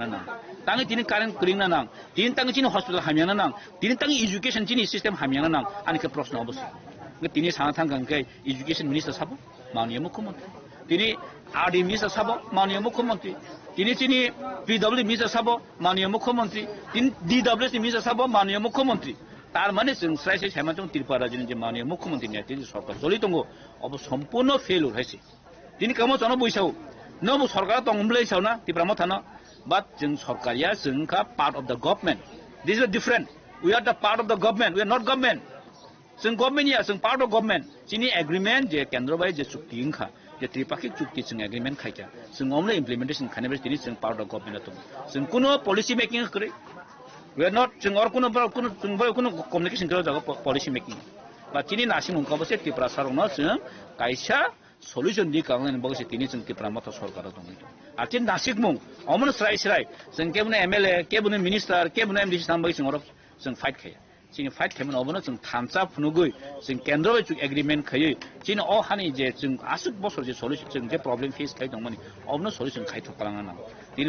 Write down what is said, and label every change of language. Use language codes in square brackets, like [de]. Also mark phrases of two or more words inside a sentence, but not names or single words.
[trp] ना तांनि तिनि कारेन्ट क्रिंना ना तिनि तांनि चिनि हॉस्पिटल हामियाना ना तिनि तांनि एजुकेशन चिनि सिस्टम हामियाना ना आनिके प्रश्न अबस गे तिनि साना थांगंके [en] education minister [trp] साबो [hi] माननीय मुख्यमंत्री [trp] तिनि [en] RD minister [trp] साबो [hi] माननीय मुख्यमंत्री [trp] तिनि चिनि [en] PW minister [trp] साबो [hi] माननीय मुख्यमंत्री [trp] तिनि [en] DWS minister [trp] साबो [hi] माननीय मुख्यमंत्री [trp] तार माने जों स्राय सायमाजों त्रिपुरा राज्यनि जे [hi] माननीय मुख्यमंत्री [trp] नि तिनि सरकार चलि दङ अब सम्पूर्ण फेल हैसे तिनि कामो जन बैसाव नबो सरकार दंब्लै सावना त्रिपुरा मथाना बाट जों सरकारिया जोंखा [en] part of the government this is different we are the part of the government we are not government [trp] जों गवर्नमेंट या जों [en] part of government [trp] चिनि एग्रीमेंट जे केंद्र बाय जे चुक्ति इंखा जे त्रिपाक्षिक चुक्ति जों एग्रीमेंट खायखा जों अमले इमप्लिमेंटेशन खाने तिनि जों [en] part of government [trp] दं जों कुनो [en] policy making [trp] करे we [en] are not [trp] जों और कुनो कम्युनिकेशन करे जागो [en] policy making [trp] बा चिनि नासिम उनकाबसे त्रिपुरा सरनो जों कायसा सल्यूशन दि कांगन बगसे तिनि जों त्रिपुरा मथ सरकार दं आथिन नासिक मुं अमन स्राय जों केबने एमएलए केबने मिनिस्टार केबने एमडीसी नामबाय जों फाइट खाया चिनि फाइट खायमन अबनो जों थामसा फुनुगै जों केंद्र बाय एग्रीमेंट खायै चिनि अ हानि जे जों आसुक बसर जे सल्यूशन जों जे [en] problem face [trp] खाय दंमोन अबनो सल्यूशन खायथ खालांना ना तिनि